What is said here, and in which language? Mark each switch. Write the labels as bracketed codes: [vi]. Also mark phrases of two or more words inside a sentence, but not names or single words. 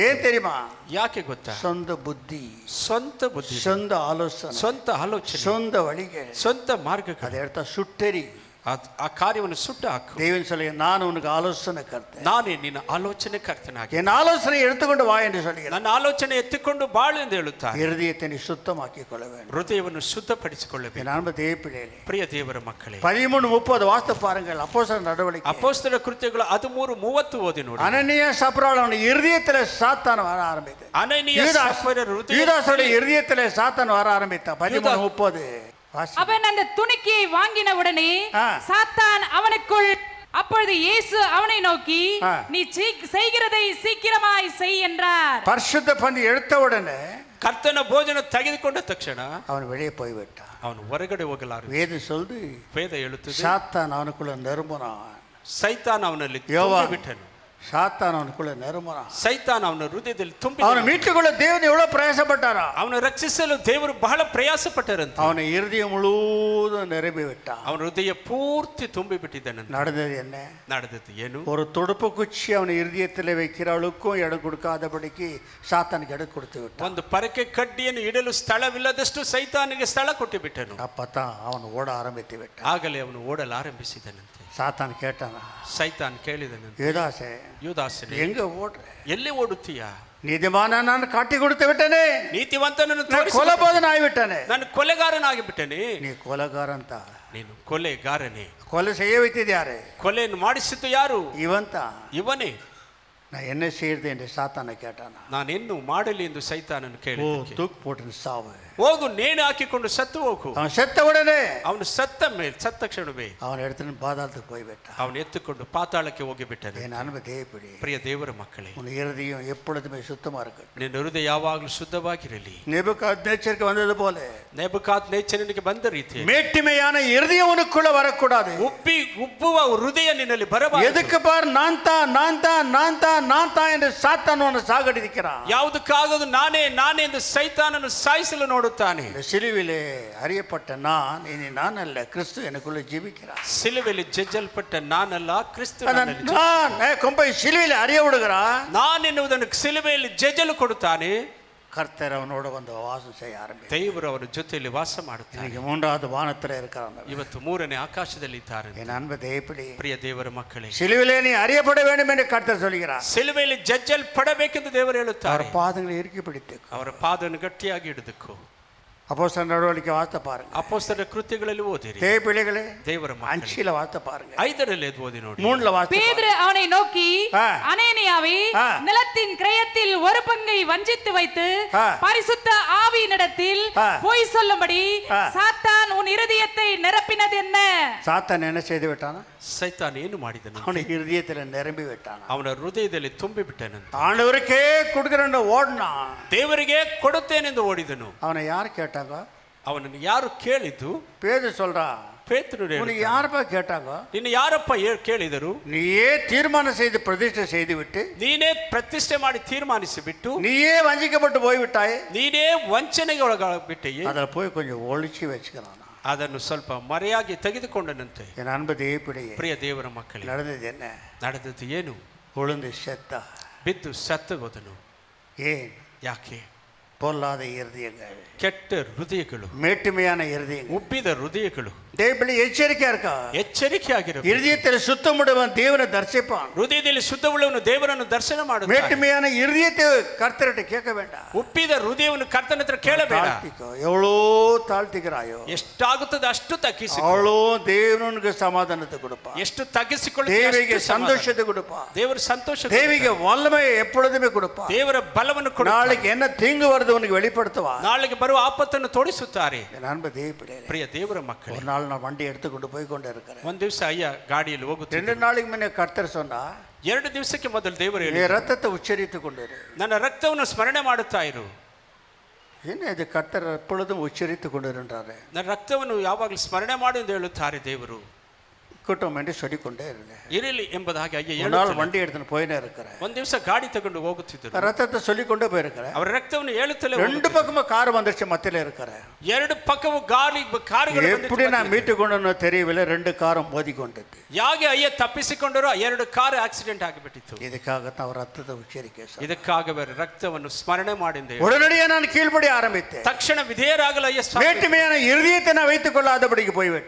[ta] ஏன் தெரியுமா? [kn] ಯಾಕೆ ಗೊತ್ತಾ? [ta] சொந்த புத்தி, [kn] ಸ್ವಂತ ಬುದ್ಧಿ, [ta] சொந்த ஆலோசனை, [kn] ಸ್ವಂತ ಆಲೋಚನೆ, [ta] சொந்த வழிகள், [kn] ಸ್ವಂತ ಮಾರ್ಗಗಳು. [ta] அதை எடுத்தா சுட்டெரி. [kn] ಆ ಕಾರ್ಯವನ್ನು ಸುಟ್ಟು ಹಾಕು. [ta] தேவன் சொல்லுங்க, நான் உனக்கு ஆலோசனை கர்த்தன், [kn] ನಾನೇ ನಿನ್ನ ಆಲೋಚನೆ ಕರ್ತನಾಗಿ, [ta] என் ஆலோசனை எடுத்துக்கொண்டு வா என்று சொல்லுகிறேன். [kn] ನನ್ನ ಆಲೋಚನೆ ಎತ್ತಿಕೊಂಡು ಬಾಳು ಎಂದು ಹೇಳುತ್ತಾರೆ. [ta] இருதயத்தை நீ சுத்தமாக்கிக் கொள்ள வேண்டும். [kn] ಹೃದಯವನ್ನು ಶುದ್ಧಪಡಿಸಿಕೊಳ್ಳಬೇಕು. [ta] என் அன்பு தேவப்பிள்ளைகளே, [kn] ಪ್ರಿಯ ದೇವರ ಮಕ್ಕಳೇ, [ta] 13:30 ವಾಸ್ತು ಪಾರುங்கள். அப்போஸ்தலர் நடவடிக்கை, [kn] ಅಪೊಸ್ತಲರ ಕೃತ್ಯಗಳು 13:30 ಓದಿ ನೋಡಿ. [ta] அனனியா சப்ரால் அவனுடைய இருதயத்திலே சாத்தான் வர ஆரம்பித்தான். [kn] ಅನನೀಯ ಸಫರ ಹೃದಯ, [ta] யூதாசுடைய இருதயத்திலே சாத்தான் வர ஆரம்பித்தான். 13:30 அவன் அந்த துணிக்கையை வாங்கின உடனே சாத்தான் அவனுக்குள். அப்பொழுது இயேசு அவனை நோக்கி, நீ செய்கிறதை சீக்கிரமாய் செய் என்றார். பரிசுத்த பந்தி எடுத்த உடனே [kn] ಕರ್ತನ ಭೋಜನ ತೆಗೆದುಕೊಂಡ ತಕ್ಷಣ [ta] அவன் வெளியே போய்விட்டான். [kn] ಅವನು ಹೊರಗಡೆ ಹೋಗಲಾರ. [ta] வேதம் சொல்லுது, [kn] ವೇದ ಹೇಳುತ್ತದೆ, [ta] சாத்தான் அவனுக்குள்ள நிரம்பினான். [kn] ಸೈತಾನ ಅವನಲ್ಲಿ யோவான் ಬಿಟ್ಟನು. [ta] சாத்தான் அவனுக்குள்ள நிரம்புறான். [kn] ಸೈತಾನ ಅವನ ಹೃದಯದಲ್ಲಿ ತುಂಬಿ [ta] அவனை மீட்டுக்குள்ள தேவன் எவ்வளவு பிரயாசப்பட்டாரா. [kn] ಅವನು ರಕ್ಷಿಸಲು ದೇವರು ಬಹಳ ಪ್ರಯಾಸ ಪಟ್ಟರಂತೆ. [ta] அவனை இருதயம் முழுவதும் நிரம்பி விட்டான். [kn] ಅವನ ಹೃದಯ ಪೂರ್ತಿ ತುಂಬಿ ಬಿಟ್ಟಿದ್ದಾನಂತೆ. [ta] நடந்தது என்ன? [kn] ನಡೆದದ್ದು ಏನು? [ta] ஒரு துடுப்பு குச்சி அவனை இருதயத்தில் வைக்கிறவளுக்கும் இடம் கொடுக்காதபடிக்கு சாத்தானுக்கு இடம் கொடுத்து விட்டான். [kn] ಒಂದು ಪರಕೆ ಕಡ್ಡಿಯನ್ನು ಇಡಲು ಸ್ಥಳವಿಲ್ಲದಷ್ಟು ಸೈತಾನಿಗೆ ಸ್ಥಳ ಕೊಟ್ಟು ಬಿಟ್ಟನು. [ta] அப்பதான் அவன் ஓட ஆரம்பித்து விட்டான். [kn] ಆಗಲೇ ಅವನು ಓಡಲು ಆರಂಭಿಸಿದನಂತೆ. [ta] சாத்தான் கேட்டானா, [kn] ಸೈತಾನ್ ಕೇಳಿದನಂತೆ, யூதாசே ಯೂದಾಸನೇ, [ta] எங்க ஓடுற? [kn] ಎಲ್ಲಿ ಓಡುತ್ತೀಯಾ? [ta] நீதிமான நான் காட்டி கொடுத்து விட்டனே, [kn] ನೀತಿವಂತನನ್ನು [ta] நான் [kn] ತೋರಿಸಿ [ta] கொலைபாதன் ஆகிவிட்டனே. [kn] ನಾನು ಕೊಲೆಗಾರನಾಗಿ ಬಿಟ್ಟನೆ. [ta] நீ கொலைகாரன் தான். [kn] ನೀನು ಕೊಲೆಗಾರನೇ. [ta] கொலை செய்ய வைத்தது யாரு? [kn] ಕೊಲೆಯನ್ನು ಮಾಡಿಸಿದ್ದು ಯಾರು? [ta] இவன் தான். [kn] ಇವನೇ. [ta] நான் என்ன செய்யறது என்று சாத்தானை கேட்டானா. [kn] ನಾನೆನ್ನು ಮಾಡಲಿ ಎಂದು ಸೈತಾನನ್ನು ಕೇಳಿದಕ್ಕೆ, [ta] தூக்கு போட்டு சாவு, [kn] ಹೋಗು ನೇಣು ಹಾಕಿಕೊಂಡು ಸತ್ತು ಹೋಗು. [ta] அவன் செத்த உடனே [kn] ಅವನು ಸತ್ತ ಕ್ಷಣವೇ [ta] அவன் எடுத்துன்னு பாதாளத்துக்கு போய்விட்டான். [kn] ಅವನು ಎತ್ತುಕೊಂಡು ಪಾತಾಳಕ್ಕೆ ಹೋಗಿಬಿಟ್ಟನು. [ta] என் அன்பு தேவப்பிடி, [kn] ಪ್ರಿಯ ದೇವರ ಮಕ್ಕಳೇ, [ta] உன் இருதயம் எப்பொழுதுமே சுத்தமா இருக்கு. [kn] ನಿನ್ನ ಹೃದಯ ಯಾವಾಗಲೂ ಶುದ್ಧವಾಗಿರಲಿ. [ta] நேபுகாத்நேச்சருக்கு வந்தது போல [kn] ನೆಬುಕಾದ್ ನೇಚರನಿಗೆ ಬಂದ ರೀತಿ [ta] மேட்டிமையான இருதயம் உனக்குள்ள வரக்கூடாது. [kn] ಉಬ್ಬುವ ಹೃದಯ ನಿನ್ನಲ್ಲಿ ಬರಬಾರದು. [ta] எதுக்கு பார் நான் தான் நான் தான் நான் தான் நான் தான் என்று சாத்தான் உன்னை சாகடிக்கிறான். [kn] ಯಾವುದಕ್ಕಾಗದು ನಾನೇ ನಾನೇ ಎಂದು ಸೈತಾನನ್ನು ಸಾಯಿಸಲು ನೋಡುತ್ತಾನೆ. [ta] இந்த சிலுவிலே அறியப்பட்ட நான் இனி நான் அல்ல, கிறிஸ்து எனக்குள்ள ஜீவிக்கிறார். [kn] ಸಿಲುವೆಯಲ್ಲಿ ಜಜ್ಜಲ್ಪಟ್ಟ ನಾನಲ್ಲ, ಕ್ರಿಸ್ತ ನನ್ನಲ್ಲಿ [ta] நான் கொம்பை சிலுவிலே அறிய விடுகிறான். [kn] ನಾನು ಎನ್ನುವುದನ್ನು ಸಿಲುವೆಯಲ್ಲಿ ಜಜ್ಜಲು ಕೊಡುತ್ತಾನೆ. [ta] கர்த்தர் அவனோட வந்து வாசம் செய்ய ஆரம்பித்தார். [kn] ದೇವರು ಅವರ ಜೊತೆಯಲ್ಲಿ ವಾಸ ಮಾಡುತ್ತಾನೆ. [ta] இன்னைக்கு மூன்றாவது வானத்துல இருக்கிறான். [kn] ಇವತ್ತು ಮೂರನೇ ಆಕಾಶದಲ್ಲಿ ಇದ್ದಾರೆ. [ta] என் அன்பு தேவப்பிடி, [kn] ಪ್ರಿಯ ದೇವರ ಮಕ್ಕಳೇ, [ta] சிலுவிலே நீ அறியப்பட வேண்டும் என்று கர்த்தர் சொல்கிறார். [kn] ಸಿಲುವೆಯಲ್ಲಿ ಜಜ್ಜಲ್ಪಡಬೇಕೆಂದು ದೇವರು [ta] அவர் [kn] ಹೇಳುತ್ತಾರೆ. [ta] பாதங்களை இறுக்கி பிடித்து [kn] ಅವರ ಪಾದವನ್ನು ಗಟ್ಟಿಯಾಗಿ ಹಿಡಿದುಕೋ. [ta] அப்போஸ்தலர் நடவடிக்கை வார்த்தை பாருங்க. [kn] ಅಪೊಸ್ತಲರ ಕೃತ್ಯಗಳಲ್ಲಿ ಓದಿರಿ. [ta] தேவப்பிள்ளைகளே, [kn] ದೇವರ ಮಕ್ಕಳೇ, [ta] 5ல வார்த்தை பாருங்க, [kn] 5ರಲ್ಲಿ ಓದಿ ನೋಡಿ, [ta] 3ல வார்த்தை பேதுரு அவனை நோக்கி, ஆ. அனேனியாவே, ஆ. நிலத்தின் கிரயத்தில் ஒரு பங்கை வஞ்சித்து வைத்து ஆ. பரிசுத்த ஆவியினிடத்தில் ஆ. பொய் சொல்லும்படி ஆ. சாத்தான் உன் இருதயத்தை நிரப்பினது என்ன? சாத்தான் என்ன செய்து விட்டானா? [kn] ಸೈತಾನ ಏನು ಮಾಡಿದನು? [ta] அவனை இருதயத்துல நிரம்பி விட்டானா. [kn] ಅವನ ಹೃದಯದಲ್ಲಿ ತುಂಬಿ ಬಿಟ್ಟನಂತೆ. [ta] ஆண்டவருக்கே கொடுக்கிறேன்னு ஓடினான். [kn] ದೇವರಿಗೆ ಕೊಡುತ್ತೇನೆಂದು ಓಡಿದನು. [ta] அவனை யார் கேட்டாங்க? [kn] ಅವನನ್ನು ಯಾರು ಕೇಳಿದ್ದು? [ta] பேதுரு சொல்றா, [kn] ಪೇತ್ರನು [ta] உனக்கு [kn] ಹೇಳಿದ, [ta] யாரப்பா கேட்டாங்க? [kn] ನಿನ್ನ ಯಾರಪ್ಪ ಕೇಳಿದರು? [ta] நீயே தீர்மானம் செய்து பிரதிஷ்டை செய்து விட்டு, [kn] ನೀನೇ ಪ್ರತಿಷ್ಠೆ ಮಾಡಿ ತೀರ್ಮಾನಿಸಿ ಬಿಟ್ಟು, [ta] நீயே வஞ்சிக்கப்பட்டு போய்விட்டாயே. [kn] ನೀನೇ ವಂಚನೆಗೆ ಒಳಗಾಗ್ಬಿಟ್ಟೆಯೇ. [ta] அதில் போய் கொஞ்சம் ஒழிச்சு வச்சுக்கிறான். [kn] ಅದನ್ನು ಸ್ವಲ್ಪ ಮರೆಯಾಗಿ ತೆಗೆದುಕೊಂಡನಂತೆ. [ta] என் அன்பு தேவப்பிடியே, [kn] ಪ್ರಿಯ ದೇವರ ಮಕ್ಕಳೇ, [ta] நடந்தது என்ன? [kn] ನಡೆದದ್ದು ಏನು? [ta] உளுந்து செத்தா. [kn] ಬಿದ್ದು ಸತ್ತು ಹೋದನು. [ta] ஏன்? [kn] ಯಾಕೆ? [ta] பொல்லாத இருதயங்கள், [kn] ಕೆಟ್ಟ ಹೃದಯಗಳು, [ta] மேட்டுமையான இருதயங்கள். [kn] ಉಬ್ಬಿದ ಹೃದಯಗಳು. [ta] தேவப்பிள்ளை எச்சரிக்கையா இருக்கா? [kn] ಎಚ್ಚರಿಕೆ ಆಗಿರಬೇಕು. [ta] இருதயத்தில் சுத்தமுடையவன் தேவனை தரிசிப்பான். [kn] ಹೃದಯದಲ್ಲಿ ಶುದ್ಧವುಳ್ಳವನು ದೇವರನ್ನು ದರ್ಶನ ಮಾಡುತ್ತಾನೆ. [ta] மேட்டுமையான இருதயத்தை கர்த்தர்கிட்ட கேட்க வேண்டாம். [kn] ಉಬ್ಬಿದ ಹೃದಯವನ್ನು ಕರ್ತನ ಹತ್ರ ಕೇಳಬೇಡ. [ta] தாழ்த்திக்கோ. எவ்வளோ தாழ்த்திக்கிறாயோ [kn] ಎಷ್ಟಾಗುತ್ತದೆ ಅಷ್ಟು ತಗ್ಗಿಸಿ. [ta] அவ்வளோ தேவனுக்கு சமாதானத்தை கொடுப்பா. [kn] ಎಷ್ಟು ತಗ್ಗಿಸಿಕೊಳ್ಳಿ, [ta] தேவிக்கு சந்தோஷத்தை கொடுப்பா. [kn] ದೇವರ ಸಂತೋಷ, [ta] தேவிக்கு வல்லமையை எப்பொழுதுமே கொடுப்பா. [kn] ದೇವರ ಬಲವನ್ನು ಕೊಡು. [ta] நாளைக்கு என்ன தீங்கு வருது உனக்கு வெளிப்படுத்துவா. [kn] ನಾಳೆಗೆ ಬರುವ ಆಪತ್ತನ್ನು ತೋರಿಸುತ್ತಾರೆ. [ta] என் அன்பு தேவப்பிள்ளைகளே, [kn] ಪ್ರಿಯ ದೇವರ ಮಕ್ಕಳೇ, [ta] ஒரு நாள் நான் வண்டி எடுத்துக்கொண்டு போய் கொண்டு இருக்கிறேன். [kn] ಒಂದು ದಿವಸ ಅಯ್ಯ ಗಾಡಿಯಲ್ಲಿ 2 ಹೋಗುತ್ತಿದ್ದ. [ta] நாளைக்கு முன்னே கர்த்தர் சொன்னா, [kn] 2 ದಿವಸಕ್ಕೆ ಮೊದಲು ದೇವರು [ta] நீ [kn] ಹೇಳಿದರು, [ta] ரத்தத்தை உச்சரித்து கொண்டு இரு. [kn] ನನ್ನ ರಕ್ತವನ್ನು ಸ್ಮರಣೆ ಮಾಡುತ್ತಾ ಇರು. [ta] என்ன இது கர்த்தர் எப்பொழுதும் உச்சரித்து கொண்டு இருந்தாரு. [kn] ನನ್ನ ರಕ್ತವನ್ನು ಯಾವಾಗಲೂ ಸ್ಮರಣೆ ಮಾಡು ಎಂದು ಹೇಳುತ್ತಾರೆ ದೇವರು. [ta] இருக்கட்டும் என்று சொல்லிக்கொண்டே இருந்தேன். [kn] ಇರಲಿ ಎಂಬುದಾಗಿ ಅಯ್ಯ [ta] ஒரு நாள் [kn] ಹೇಳುತ್ತಾರೆ. [ta] வண்டி எடுத்துன்னு போயினே இருக்கிறேன். [kn] ಒಂದು ದಿವಸ ಗಾಡಿ ತಗೊಂಡು ಹೋಗುತ್ತಿದ್ದರು. [ta] ரத்தத்தை சொல்லிக்கொண்டே போயிருக்கிறேன். [kn] ಅವರ ರಕ್ತವನ್ನು ಹೇಳುತ್ತಲೇ [ta] 2 பக்கமும் கார் வந்துருச்சு, மத்தியில இருக்கிறேன். [kn] 2 ಪಕ್ಕವೂ ಕಾರುಗಳು [ta] எப்படி நான் மீட்டுக்கொண்டு தெரியவில்லை. 2 காரும் மோதி கொண்டது. [kn] ಯಾಕೆ ಅಯ್ಯ ತಪ್ಪಿಸಿಕೊಂಡರು? 2 ಕಾರು ಆಕ್ಸಿಡೆಂಟ್ ಆಗಿಬಿಟ್ಟಿತ್ತು. [ta] இதுக்காகத்தான் அவர் ரத்தத்தை உச்சரிக்க சொன்னார். [kn] ಇದಕ್ಕಾಗವೇ ರಕ್ತವನ್ನು ಸ್ಮರಣೆ ಮಾಡಿಂದೆ. [ta] உடனடியே நான் கீழ்ப்படி ஆரம்பித்தேன். [kn] ತಕ್ಷಣ ವಿಧೇಯರಾಗಲು ಅಯ್ಯ [ta] மேட்டுமையான இருதயத்தை நான் வைத்துக் கொள்ளாதபடிக்கு போய்விட்டேன்.